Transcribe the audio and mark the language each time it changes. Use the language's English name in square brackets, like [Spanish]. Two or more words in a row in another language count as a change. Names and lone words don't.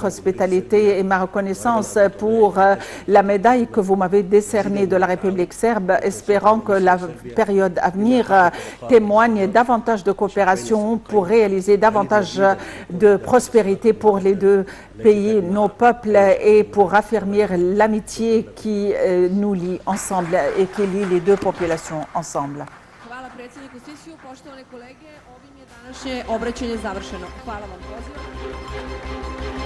[French] hospitalité et ma reconnaissance pour la médaille que vous m'avez décernée de la République serbe, espérant que la période à venir témoigne davantage de coopération pour réaliser davantage de prospérité pour les deux pays, nos peuples, et pour affermir l'amitié qui nous lie ensemble et qui lie les deux populations ensemble. [Serbian] Hvala predsjedniku Sisiju, poštovane kolege, ovim je današnje obraćanje završeno. Hvala vam, pozivam.